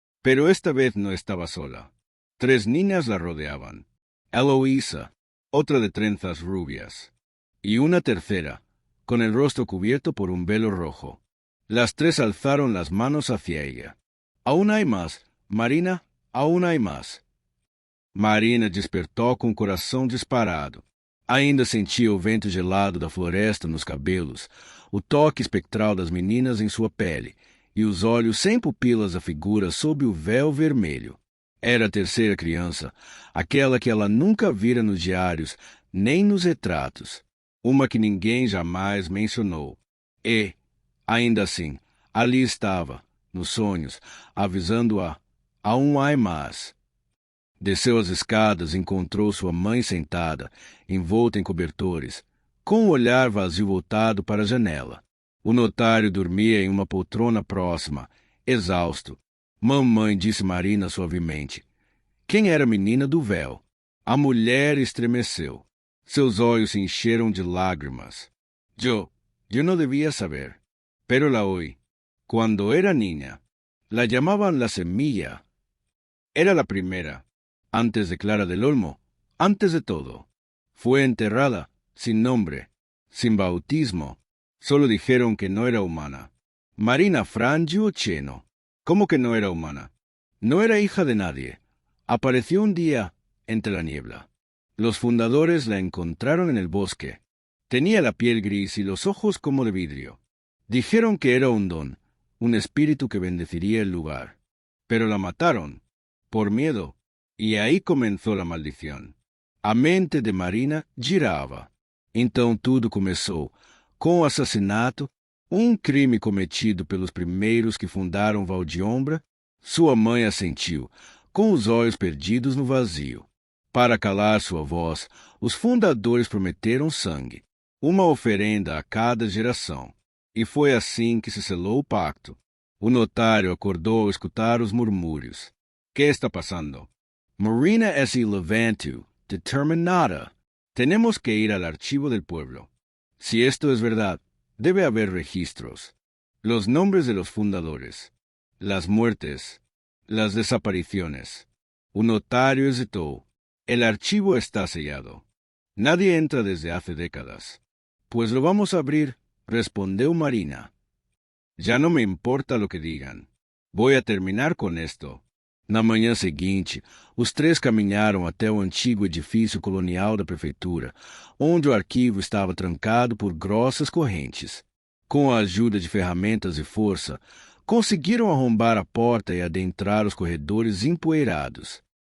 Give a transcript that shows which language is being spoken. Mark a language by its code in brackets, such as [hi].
[es] Pero esta vez no estaba sola. 3 niñas la rodeaban. Eloísa, otra de trenzas rubias, y una tercera, con el rostro cubierto por un velo rojo. Las 3 alzaron las manos hacia ella. «Aún hay más, Marina, aún hay más». [pt] Marina despertou com o coração disparado. Ainda sentia o vento gelado da floresta nos cabelos, o toque espectral das meninas em sua pele, e os olhos sem pupilas da figura sob o véu vermelho. Era a terceira criança, aquela que ela nunca vira nos diários, nem nos retratos. Uma que ninguém jamais mencionou. E, ainda assim, ali estava, nos sonhos, avisando-a: [es] aún há mais. [pt] Desceu as escadas e encontrou sua mãe sentada, envolta em cobertores, com o olhar vazio voltado para a janela. O notário dormia em uma poltrona próxima, exausto. «Mamãe», disse Marina suavemente. Quem era a menina do véu? A mulher estremeceu. Seus olhos se encheram de lágrimas. [es] Yo no debía saber, pero la oí. Cuando era niña, la llamaban la semilla. Era la primera. Antes de Clara del Olmo, antes de todo. Fue enterrada, sin nombre, sin bautismo. Solo dijeron que no era humana. Marina frangió Cheno. ¿Cómo que no era humana? No era hija de nadie. Apareció un día entre la niebla. Los fundadores la encontraron en el bosque. Tenía la piel gris y los ojos como de vidrio. Dijeron que era un don, un espíritu que bendeciría el lugar. Pero la mataron, por miedo. [pt] E aí começou a maldição. A mente de Marina girava. Então tudo começou com o assassinato, crime cometido pelos primeiros que fundaram Valdiombra. Sua mãe assentiu, com os olhos perdidos no vazio. Para calar sua voz, os fundadores prometeram sangue, uma oferenda a cada geração. E foi assim que se selou o pacto. O notário acordou ao escutar os murmúrios. [es] ¿Qué está passando? Marina es y levanto, determinada. Tenemos que ir al archivo del pueblo. Si esto es verdad, debe haber registros. Los nombres de los fundadores, las muertes, las desapariciones. Un notario hesitó. El archivo está sellado. Nadie entra desde hace décadas. Pues lo vamos a abrir, respondió Marina. Ya no me importa lo que digan. Voy a terminar con esto. [pt] Na manhã seguinte, os 3 caminharam até o antigo edifício colonial da prefeitura, onde o arquivo estava trancado por grossas correntes. Com a ajuda de ferramentas e força, conseguiram arrombar a porta e adentrar os corredores empoeirados.